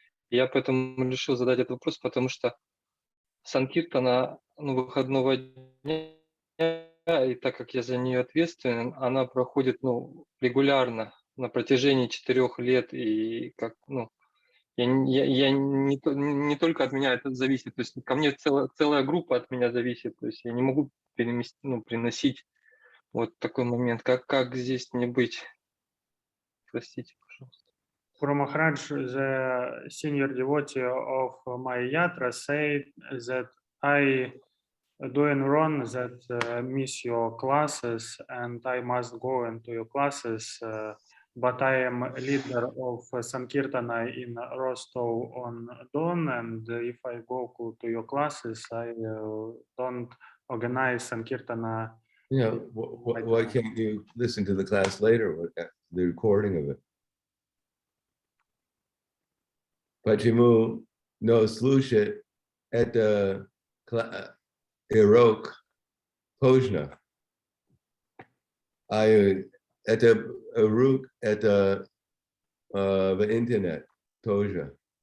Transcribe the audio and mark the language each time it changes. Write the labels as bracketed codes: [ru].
[ru] Я поэтому решил задать этот вопрос, потому что Санкиртана выходного дня, и так как я за нее ответственен, она проходит регулярно на протяжении 4 лет, и я не только от меня это зависит, то есть ко мне целая группа от меня зависит, то есть я не могу приносить вот такой момент, как здесь не быть. Простите, пожалуйста. [en] Guru Maharaj, the senior devotee of my yatra, said that I doing wrong that miss your classes and I must go into your classes, but I am leader of Sankirtana in Rostov-on-Don, and if I go to your classes, I don't organize Sankirtana. Yeah, why can't you listen to the class later, the recording of it? [ru] Почему не слушать это урок поздно? Это урок, это в интернет тоже.